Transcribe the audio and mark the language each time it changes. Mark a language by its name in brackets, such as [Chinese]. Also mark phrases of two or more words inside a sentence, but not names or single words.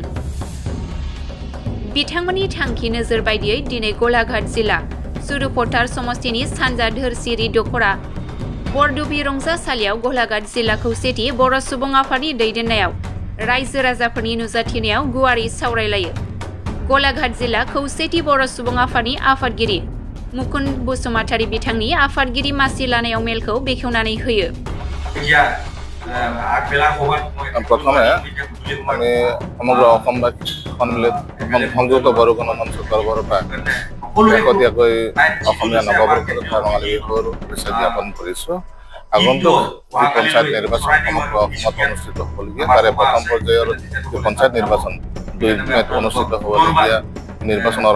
[Bodo] बिथांमोननि थांखि नोजोर बायदियै दिनै गलाघाट जिल्ला सुरुपथार समस्तिनि सानजा धोरसिरि दखरा बरदुबि रंजासालियाव गलाघाट जिल्ला खौसेथि बर' सुबुं आफादनि दैदेननायाव रायजो राजाफोरनि नुजाथिनायाव गुवारै सावरायलायो। गलाघाट जिल्ला खौसेथि बर' सुबुं आफादनि आफादगिरि मुकुन्द बसुमतारी बिथांनि आफादगिरि मासि लानायाव मेलखौ बेखेवनानै होयो। [Assamese] प्रथमे আমি সমগ্ৰ অসমবাসী সন্মিলিত সংযুক্ত বড়ো গণমঞ্চৰ তৰফৰ পৰা শেহতীয়াকৈ অসমীয়া নৱবৰ্ষ তথা ৰঙালী বিহুৰ শুভেচ্ছা জ্ঞাপন কৰিছোঁ। আগন্তুক যি পঞ্চায়ত নিৰ্বাচন সমগ্ৰ অসমত অনুষ্ঠিত হ'বলগীয়া তাৰে প্ৰথম পৰ্যায়ৰ যি পঞ্চায়ত নিৰ্বাচন 2 মেত অনুষ্ঠিত হ'বলগীয়া নিৰ্বাচনৰ